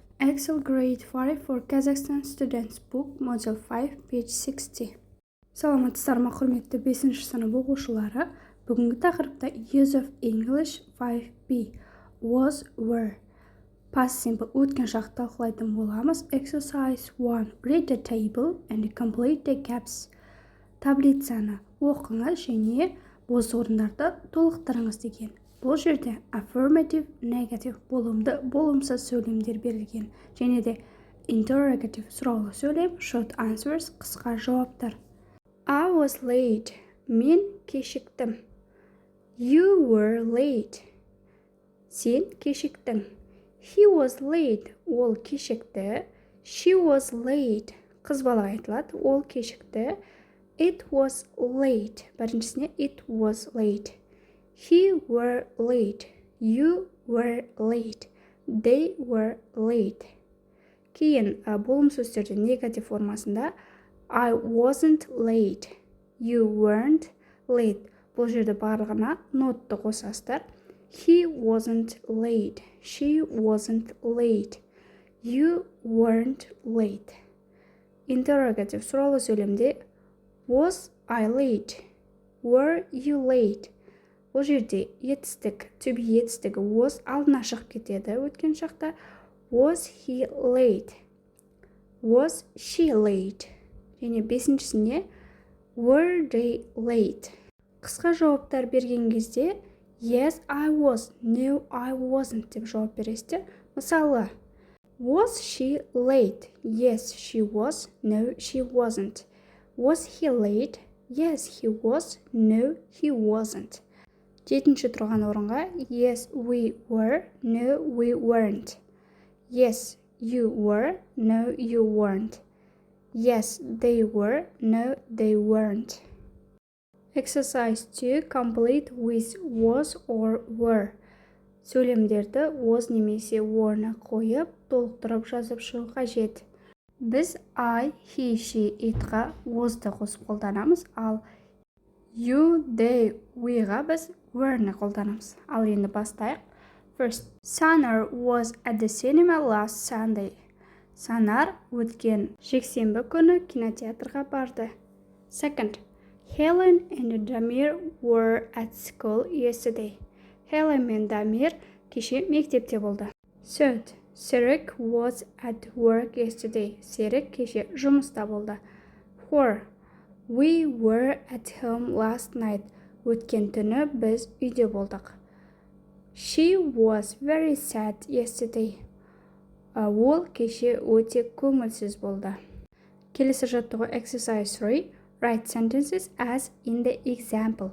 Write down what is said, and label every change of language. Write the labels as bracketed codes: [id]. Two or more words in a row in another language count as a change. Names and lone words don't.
[en] Excel Grade 5 for Kazakhstan Students Book Module 5 page 60. [kk] Саламатсыздар ма құрметті 5-ші сынып оқушылары. Бүгінгі тақырыпта [en] Use of English 5B was, were. Past simple [kk] өткен шақты талқылайтын боламыз. [en] Exercise 1. Read the table and complete the gaps. [kk] Таблицаны оқыңыз және бос орындарды толықтырыңыз деген. Бұл жерде [en] affirmative, negative, [kk] болымды, болымсыз сөйлемдер берілген. Және де interrogative, сұраулы сөйлем, [en] short answers, [kk] қысқа жауаптар. [en] I was late. [kk] Мен кешіктім. [en] You were late. [kk] Сен кешіктің. [en] He was late. [kk] Ол кешікті. [en] She was late. [kk] Қыз бала айтылады. Ол кешікті. [en] It was late. Біріншісіне it was late. He were late. You were late. They were late. [kk] Кейін болым сөздерде негатив формасында [en] I wasn't late. You weren't late. [kk] Бұл жерде барлығына нотты қосасыздар. [en] He wasn't late. She wasn't late. You weren't late. Interrogative [kk] сұраулы сөйлемде [en] Was I late? Were you late? [kk] Бұл жерде етістік, [en] to be [kk] етістігі was алдына шығып кетеді өткен шақта. [en] Was he late? Was she late? [kk] Және бесіншісіне [en] were they late? [kk] Қысқа жауаптар берген кезде [en] yes, I was, no, I wasn't [kk] деп жауап бересіздер. Мысалы, [en] was she late? Yes, she was, no, she wasn't. Was he late? Yes, he was, no, he wasn't. [kk] Жетінші тұрған орынға [en] yes, we were, no, we weren't. Yes, you were, no, you weren't. Yes, they were, no, they weren't. Exercise 2. Complete with was or were. [kk] Сөйлемдерді was немесе were'ны қойып, толықтырып жазып шығу қажет. [en] Біз I, he, she, [kk] itға was'ты қосып қолданамыз, ал [en] you, they, [kk] we'ға біз were'ны қолданамыз. Ал енді бастайық. [en] First, Sanar was at the cinema last Sunday. [kk] Санар өткен жексенбі күні кинотеатрға барды. [en] Second, Helen and Damir were at school yesterday. [kk] Helen мен Дамир кеше мектепте болды. [en] Third, Serek was at work yesterday. [kk] Серік кеше жұмыста болды. [en] Four, We were at home last night. [kk] Өткен түні біз үйде болдық. [en] She was very sad yesterday. [kk] Ол кеше өте көңілсіз болды. Келесі жаттығу exercise 3. [en] Write sentences as in the example.